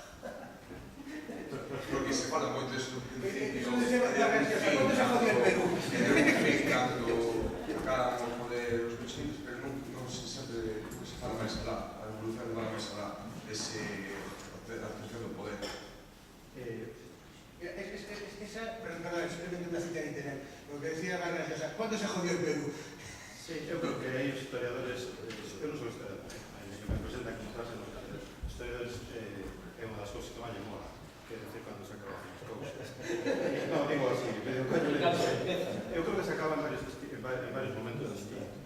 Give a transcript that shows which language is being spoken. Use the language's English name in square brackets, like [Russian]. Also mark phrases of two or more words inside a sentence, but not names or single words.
[Galician] Porque se fala moito isto no principio, [Spanish] Cando se jodió el Perú? [Galician] cando acaban o poder os bolcheviques, pero non se sempre se fala máis alá, a revolución vai máis alá, a obtención do poder. [Spanish] Perdón, simplemente una cita de internet. Lo que decía Garra Llosa, ¿cuándo se jodió el Perú? [Galician] Sí, eu creo que hai historiadores, eu non sou historiador, que me presentan como clase nos historiadores é unha das cousas que máis mola, que é decir, cando se acaban as cousas. Non, digo así, eu creo que se acaba en varios momentos distintos.